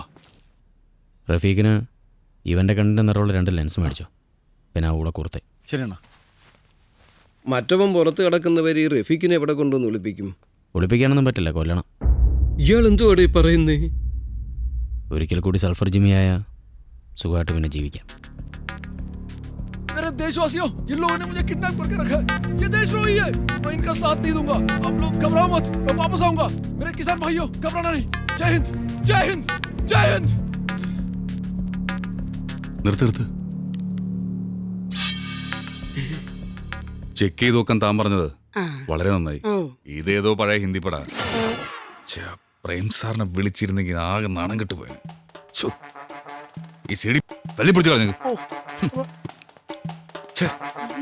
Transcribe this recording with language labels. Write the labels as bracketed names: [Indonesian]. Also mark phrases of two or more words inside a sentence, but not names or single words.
[Malayalam] റഫീഖിന് ഇവൻ്റെ കണ്ണിൻ്റെ നിറമുള്ള 2 ലെൻസ് മേടിച്ചോ, പിന്നെ ആ കൂടെ കുർത്തെ. ശരിയാണോ? മറ്റവൻ പുറത്ത് കിടക്കുന്നവർ ഈ റഫീഖിനെ എവിടെ കൊണ്ടുവന്ന് ഒളിപ്പിക്കും? ഒളിപ്പിക്കാനൊന്നും പറ്റില്ല, കൊല്ലണം. ഇയാൾ എന്തുവാടേ പറയുന്നേ? ഒരിക്കൽ കൂടി സൾഫർ ജിമ്മിയായ സുഖമായിട്ട് പിന്നെ ജീവിക്കാം. [Hindi] मेरे देशवासियों, इन लोगों ने मुझे किडनैप करके रखा है. ये देशद्रोही है. मैं इनका साथ नहीं दूंगा. आप लोग घबराओ मत, मैं वापस आऊंगा. मेरे किसान भाइयों, घबराना नहीं. जय हिंद, जय हिंद, जय हिंद. [Malayalam] നിർത്ത്. ചെക്ക് ചെയ്ത് നോക്കാൻ താൻ പറഞ്ഞത് വളരെ നന്നായി. ഇതേതോ പഴയ ഹിന്ദി പടാ. പ്രേം സാറിനെ വിളിച്ചിരുന്നെങ്കിൽ ആകെ നാണം കെട്ടുപോയി. ഈ CD തള്ളിപ്പിടിച്ചു കളഞ്ഞു.